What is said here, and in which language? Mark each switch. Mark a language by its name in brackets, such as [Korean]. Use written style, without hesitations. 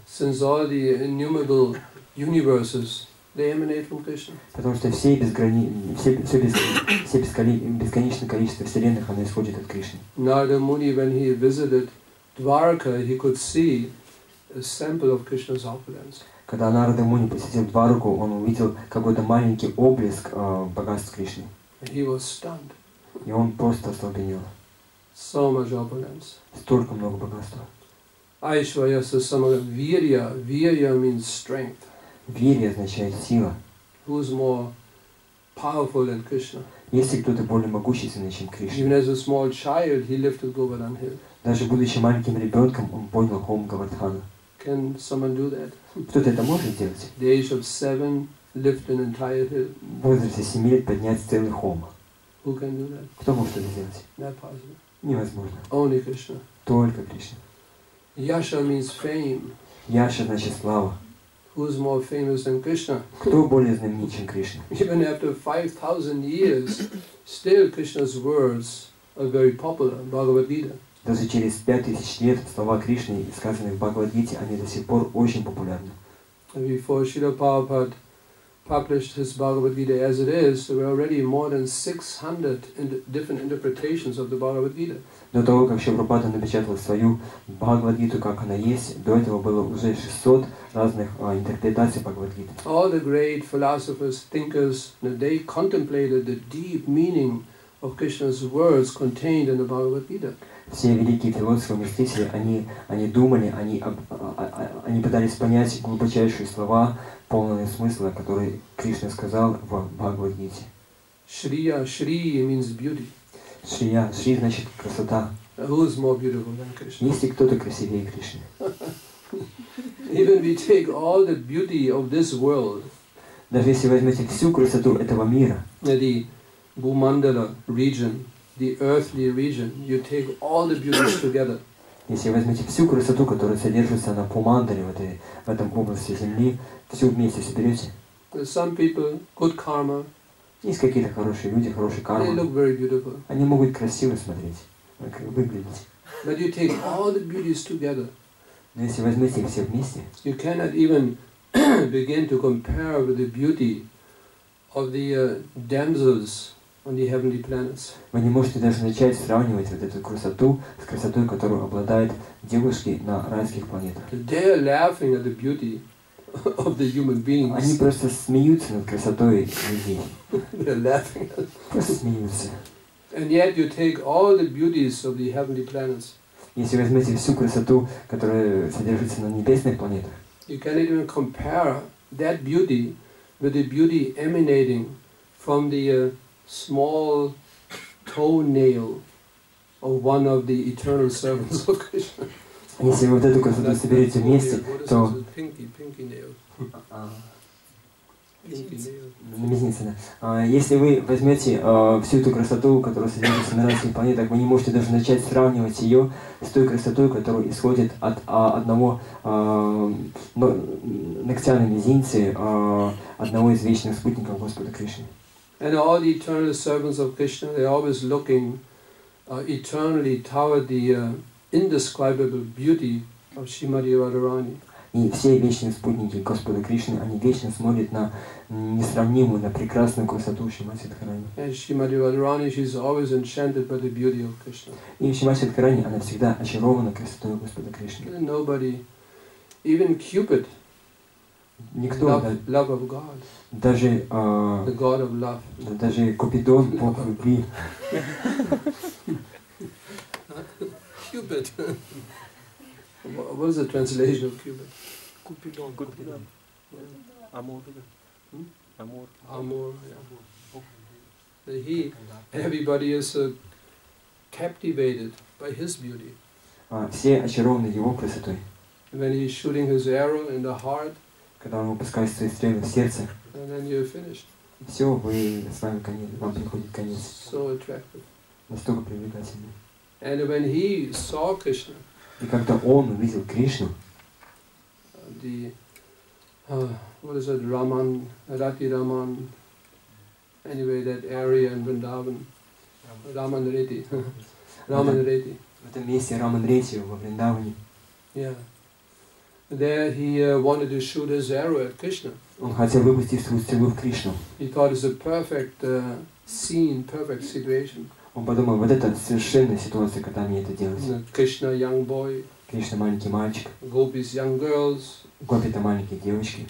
[English] Since all the innumerable universes, they emanate from Krishna. [Russian] Потому что все бесконечное количество вселенных, оно исходит от Кришны. [English] Narada Muni, when he visited Dwarka, he could see a sample of Krishna's opulence. [Russian] Когда Нарада Муни посетил Двараку, он увидел какой-то маленький облеск богатств Кришны. [English] And he was stunned. [Russian] И он просто остолбенел. [English] So much opulence. [Russian] Столько много богатства. [Sanskrit] Aishvaya samaga virya. [English] Virya means strength. [Russian] Вирья означает сила. [English] Who's more powerful than Krishna? [Russian] Если кто-то более могущественный, чем Кришна. [English] Even as a small child, he lifted Govardhan hill. [Russian] Даже будучи маленьким ребенком, он поднял холм Гавардхана. [English] Can someone do that? [Russian] Кто-то это может сделать? [English] At the age of 7, lift an entire hill. [Russian] В возрасте 7 лет поднять целый холм. [English] Who can do that? [Russian] Кто может это сделать? [English] Not possible. [Russian] Невозможно. [English] Only Krishna. [Russian] Только Кришна. [English] Yasha means fame. [Russian] Яша значит слава. [English] Who's more famous than Krishna? [Russian] Кто более знаменит, чем Кришна? [English] Even after 5,000 years, still Krishna's words are very popular. Bhagavad Gita. [Russian] Даже через 5000 лет слова Кришны, сказанные в Бхагавад-гите, они до сих пор очень популярны. [English] Before Srila Prabhupada published his Bhagavad Gita as it is, there were already more than 600 different interpretations of the Bhagavad Gita. [Russian] До того, как Шрила Прабхупада напечатал свою Бхагавад-гиту, как она есть, до этого было уже 600 разных интерпретаций Бхагавад-гиты. [English] All the great philosophers, thinkers, they contemplated the deep meaning of Krishna's words contained in the Bhagavad Gita. [Russian] Все великие философы, мыслители, они думали, они пытались понять глубочайшие слова, полные смысла, которые Кришна сказал в Бхагавад-гите. [English] Shriya, Shri means beauty. [Russian] Шрия. Шри значит красота. [English] Who is more beautiful than Krishna? [Russian] Есть ли кто-то красивее Кришны? [English] Even we take all the beauty of this world, [Russian] Даже если возьмете всю красоту этого мира, [English] the Bhumandala region, the earthly region, you take all the beauties together. [Russian] если возьмете всю красоту, которая содержится на Пумандале, в этом области Земли, всю вместе соберете. [English] Some people, good karma, [Russian] Есть какие-то хорошие люди, хорошие [English] they [Russian] кармы. [English] look very beautiful. [Russian] Они могут красиво смотреть, выглядеть. [English] But you take all the beauties together. [Russian] Но если возьмете их все вместе, [English] You cannot even begin to compare with the beauty of the damsels on the heavenly planets. [Russian] вы не можете даже начать сравнивать вот эту красоту с красотой, которую обладают девушки на райских планетах. [English] They are laughing at the beauty of the human beings. [Russian] Они просто смеются над красотой людей. [English] They are laughing. [Russian] Просто смеются. [English] And yet you take all the beauties of the heavenly planets. [Russian] Если возьмете всю красоту, которая содержится на небесных планетах, [English] You cannot even compare that beauty with the beauty emanating from the small toenail of one of the eternal servants of Krishna. [Russian] если вы вот эту красоту соберете вместе, то [English] Pinky nail. Pinky nail. [Russian] мизинцы, да. Если вы возьмете всю эту красоту, которая содержится на разных планетах, вы не можете даже начать сравнивать ее с той красотой, которая исходит от одного ногтя на мизинце одного из вечных спутников Господа Кришны. [English] And all the eternal servants of Krishna, they are always looking eternally toward the indescribable beauty of Srimati Radharani. [Russian] И все вечные спутники Господа Кришны, они вечно смотрят на несравнимую, на прекрасную красоту Шримати Радхарани. [English] And Srimati Radharani, she is always enchanted by the beauty of Krishna. [Russian] И Шримати Радхарани, она всегда очарована красотой Господа Кришны. [English] And nobody, even Cupid, [Russian] Никто, [English] love of God, [Russian] даже, [English] the God of love. [Russian] даже Купидон, Бог любви, [English] Cupid. What is the translation of Cupid? [Russian] Купидон. Амур. Амур. [English] Amor. Yeah. Everybody is captivated by his beauty. [Russian] все очарованы его красотой. [English] When he's shooting his arrow in the heart, [Russian] Когда он выпускает свои стрелы в сердце, [English] and then you're finished. [Russian] все, вы с вами конец, вам приходит конец. [English] So attractive. [Russian] Настолько привлекательный. [English] And when he saw Krishna, [Russian] И когда он увидел Кришну, [English] what is it, Raman, Rati Raman, anyway, that area in Vrindavan, Raman Reti, Raman Reti. [Russian] в этом месте Раман-Рети во Вриндаване, [English] Yeah. There he wanted to shoot his arrow at Krishna. [Russian] он хотел выпустить свою стрелу в Кришну. [English] He thought it's a perfect scene, perfect situation. [Russian] Он подумал, вот это совершенная ситуация, когда мне это делать. [English] Krishna, young boy, [Russian] Кришна маленький мальчик, [English] gopis, young girls, [Russian] Гопи-то маленькие девочки,